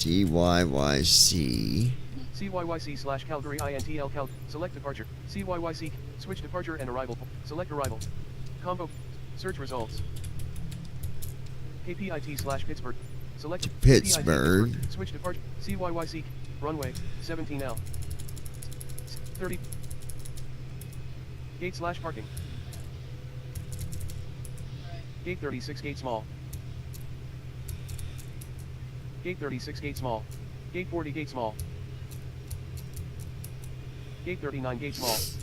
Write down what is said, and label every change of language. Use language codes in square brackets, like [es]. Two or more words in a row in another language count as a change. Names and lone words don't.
[en] CYYC. CYYC/Calgary INTL Cal. Select departure. CYYC. Switch departure and arrival. Select arrival. Combo. Search results. KPIT/Pittsburgh. Select Pittsburgh. KPIT, switch departure. CYYC. Runway 17L. 30. Gate/parking. Gate 36 gate small. Gate 36 gate small. Gate 40 gate small. Gate 39 gate small.